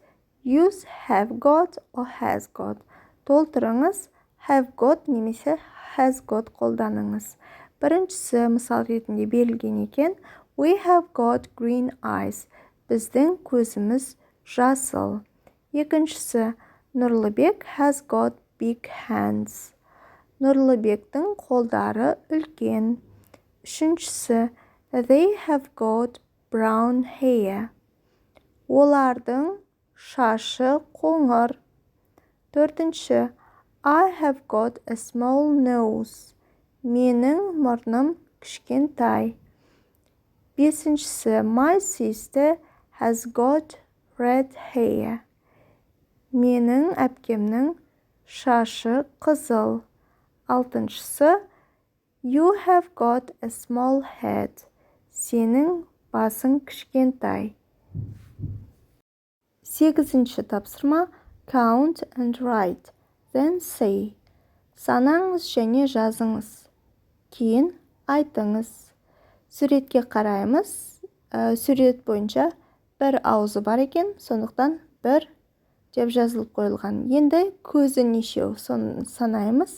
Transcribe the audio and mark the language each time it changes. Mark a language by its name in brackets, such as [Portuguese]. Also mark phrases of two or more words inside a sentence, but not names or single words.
[English] Use have got or has got. [Kazakh] Толтырыңыз, have got немесе has got қолданыңыз. Біріншісі мысал ретінде берілген екен. [English] We have got green eyes. [Kazakh] Біздің көзіміз жасыл. Екіншісі, Нұрлыбек [English] has got big hands. [Kazakh] Нұрлыбектің қолдары үлкен. Үшіншісі, [English] they have got brown hair. [Kazakh] Олардың шашы қоңыр. Төртінші, [English] I have got a small nose. [Kazakh] Менің мұрным кішкентай. Бесіншісі, [English] my sister has got red hair. [Kazakh] Менің әпкемнің шашы қызыл. Алтыншысы, [English] you have got a small head. [Kazakh] Сенің басың кішкентай. 8-ші тапсырма. [English] Count and write. Then say. [Kazakh] Санаңыз және жазыңыз. Кейін айтыңыз. Суретке қараймыз. Сурет бойынша бір аузы бар екен, сондықтан бір деп жазылып қойылған. Енді көзі нешеу, соны санаймыз.